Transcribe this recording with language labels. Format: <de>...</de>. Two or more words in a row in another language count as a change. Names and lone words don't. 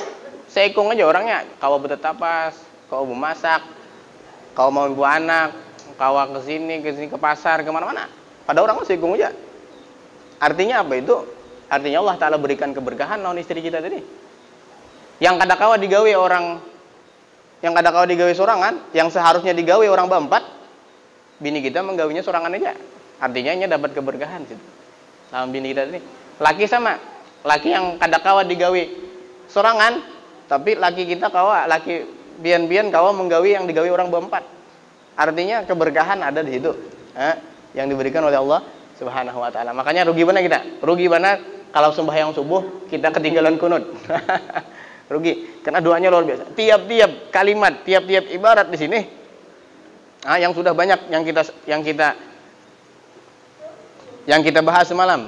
<bjn>Seekung aja orangnya, kau bertetapas, kau memasak, kau mau ibu anak, kau kesini ke pasar, kemana-mana, pada orang seekung aja. Artinya apa itu? Artinya Allah Ta'ala berikan keberkahan lawan istri kita tadi, yang kadang-kala digawe orang, yang kadang-kala digawe sorangan, yang seharusnya digawe orang berempat, bini kita menggawinya sorangan aja. Artinya ini dapat keberkahan situ lawan bini kita tadi. Laki sama, laki yang kadang-kala digawe sorangan, tapi laki kita kawa, laki bian-bian kawa menggawi yang digawi orang berempat. Artinya keberkahan ada di situ, yang diberikan oleh Allah Subhanahu wa Ta'ala. Makanya rugi mana kita? Rugi mana kalau sembahyang subuh kita ketinggalan kunut? Rugi, karena doanya luar biasa. Tiap-tiap kalimat, tiap-tiap ibarat di sini, yang sudah banyak yang kita bahas semalam.</bjn>